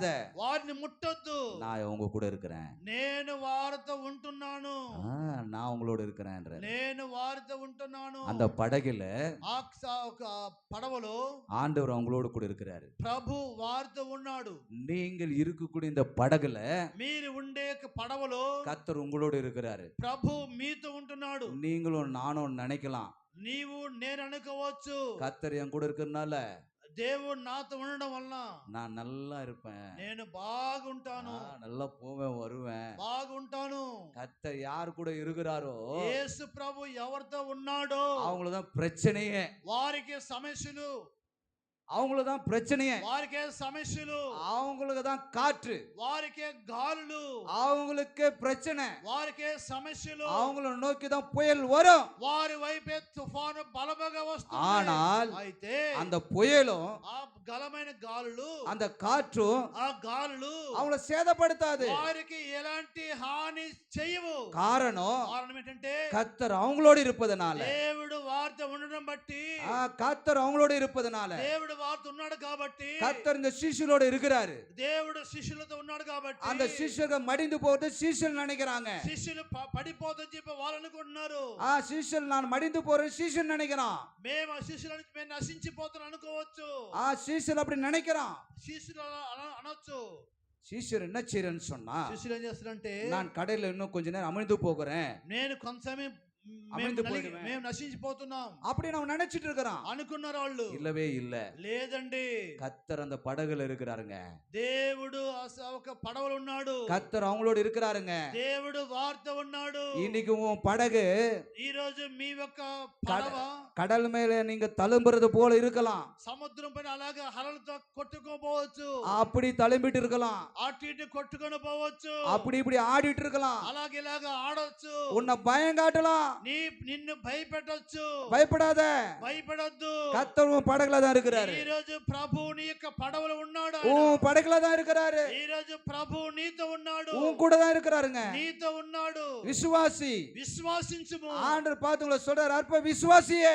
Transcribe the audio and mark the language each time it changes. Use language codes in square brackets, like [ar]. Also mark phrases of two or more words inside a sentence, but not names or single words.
[te] వారిని ముట్టొద్దు, [ta] நான் உங்க கூட இருக்கிறேன், [te] నేను వారితో ఉంటున్నాను, [ta] நான் உங்களோட இருக்கிறேன். [te] నేను వారితో ఉంటున్నాను. [ta] அந்த படகுல [te] పడవలో [ta] ஆண்டவர் அவங்களோட கூட இருக்கிறாரு. [te] ప్రభు వారితో ఉన్నాడు. [ta] நீங்கள் இருக்கக்கூடிய இந்த படகுல [te] మీరు ఉండే పడవలో [ta] கர்த்தர் உங்களோட இருக்கிறாரு. [te] ప్రభు మీతో ఉంటున్నాడు. [ta] நீங்களும் நானும் நினைக்கலாம், [te] నీవు నేను అనుకోవచ్చు, [ta] கர்த்தர் என் கூட இருக்கிறதுனால [te] దేవుడు నాతో ఉండడం వలన [ta] நான் நல்லா இருப்பேன், [te] నేను బాగుంటాను, [ta] நல்லா போவேன் வருவேன். [te] బాగుంటాను. [ta] கர்த்தர் யார் கூட இருக்கிறாரோ [te] యేసు ప్రభు ఎవరితో ఉన్నాడో [ta] அவங்களதான் பிரச்சனையே, [te] వారికి సమస్యలు, [ta] அவங்களதான் பிரச்சனையே, [te] వారికే సమస్యలు, [ta] அவங்களுக்கு தான் காற்று, [te] వారికే గాలులు, [ta] அவங்களுக்கு பிரச்சனை, [te] వారికే సమస్యలు, [ta] அவங்கள நோக்கி தான் புயல் வரும். [te] వారి వైపే తుఫాను బలముగా వస్తుంది. [ta] ஆனால் [te] అయితే [ta] அந்த புயலும் [te] ఆ బలమైన గాలులు, [ta] அந்த காற்றும் [te] ఆ గాలులు [ta] அவங்கள சேதப்படுத்தாது. [te] వారికి ఎలాంటి హాని చేయవు. [ta] காரணம் [te] కారణం ఏంటంటే [ta] கர்த்தர் அவங்களோடு இருப்பதனால, [te] దేవుడు వారితో ఉండడం బట్టి, [ta] கர்த்தர் அவங்களோடு இருப்பதனால [te] దేవుడు వారితో ఉన్నాడు కాబట్టి, [ta] கர்த்தர் இந்த சீஷரோட இருக்கிறாரு. [te] దేవుడు శిష్యులతో ఉన్నాడు కాబట్టి, [ta] அந்த சீஷர்கள் மடிந்து போறது சீஷர்கள் நினைக்கிறாங்க. [te] శిష్యులు పడిపోతుందని చెప్పి వాళ్ళు అనుకుంటున్నారు. [ta] சீஷல் நான் மடிந்து போறேன் சீஷன் நினைக்கிறான். [te] మేము ఆ శిష్యులను మేము నశించిపోతున్నాం అనుకోవచ్చు. [ta] சீஷல் அப்படி நினைக்கிறான். [te] శిష్యులు అనొచ్చు. [ta] சீஷர் என்ன செய்யறேன்னு சொன்னா, [te] శిష్యులు ఏం చేస్తారంటే, [ta] நான் கடையில இன்னும் கொஞ்ச நேரம் அமிழ்ந்து போகிறேன், [te] నేను కొంత సమయం మేము నశించిపోతున్నాం [ta] அப்படி நான் நினைச்சிட்டு இருக்கிறான் [te] అనుకున్నారు వాళ్ళు. [ta] இல்லவே இல்ல, [te] లేదండి. [ta] கர்த்தர் அந்த படகுல இருக்கிறாருங்க. [te] దేవుడు ఒక పడవలో ఉన్నాడు. [ta] கர்த்தர் அவங்களோட இருக்கிறாருங்க. [te] దేవుడు వారితో ఉన్నాడు. [ta] இன்னைக்கு உன் படகு [te] ఈ రోజు మీ యొక్క పడవ [ta] கடல் மேல நீங்க தழும்புறது போல இருக்கலாம். [te] సముద్రం పైన అలాగే అలలతో కొట్టుకోపోవచ్చు. [ta] அப்படி தழும்பிட்டு இருக்கலாம். [te] అటు ఇటు కొట్టుకొని పోవచ్చు. [ta] அப்படி இப்படி ஆடிட்டு இருக்கலாம். [te] అలాగే ఇలాగ ఆడొచ్చు. [ta] உன்னை பயம் காட்டலாம். [te] నిన్ను భయపెట్టొచ్చు. [ta] பயப்படாத, [te] భయపడొద్దు. [ta] கர்த்தர் உன் படகுல தான் இருக்கிறாரு. [te] ఈ రోజు ప్రభు నీ యొక్క పడవలో ఉన్నాడు. [ta] உன் படகுல தான் இருக்கிறாரு. [te] ఈ రోజు ప్రభు నీతో ఉన్నాడు. [ta] உன் கூட தான் இருக்கிறாருங்க. [te] నీతో ఉన్నాడు. [ta] விசுவாசி, [te] విశ్వాసించుము. [ta] ஆண்டவர் பார்த்து உங்களை சொல்றாரு, அற்ப விசுவாசியே,